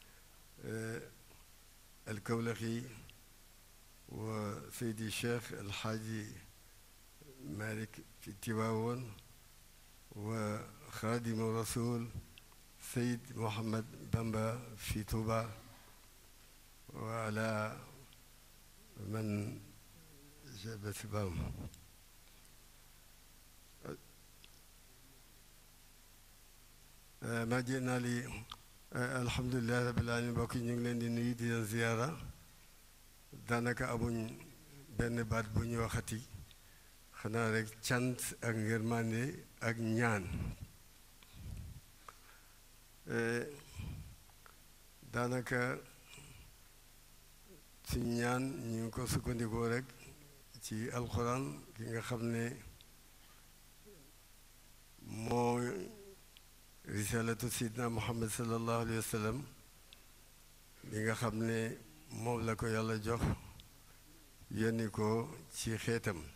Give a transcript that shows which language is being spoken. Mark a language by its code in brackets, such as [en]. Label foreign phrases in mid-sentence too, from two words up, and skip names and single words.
[ar] الكولخي وسيدي الشيخ الحاج مالك في تواون وخادم الرسول سيد محمد بامبا في توبا وعلى من جاب سبام ما جئنا لي الحمد لله رب العالمين [wo] bokk ñu ngi leen di nuyu di leen ziyaara daanaka amuñ benn baat bu ñu waxati xanaa rek cant ak ngërmande ak ñaan daanaka suñ ñaan ñu ngi ko sukkandikoo rek ci alxuraan ki nga xam ne moo [ar] رسالة سيدنا محمد صلى الله عليه وسلم [wo] bi nga xam ne moom la ko yàlla jox yónni ko ci xeetam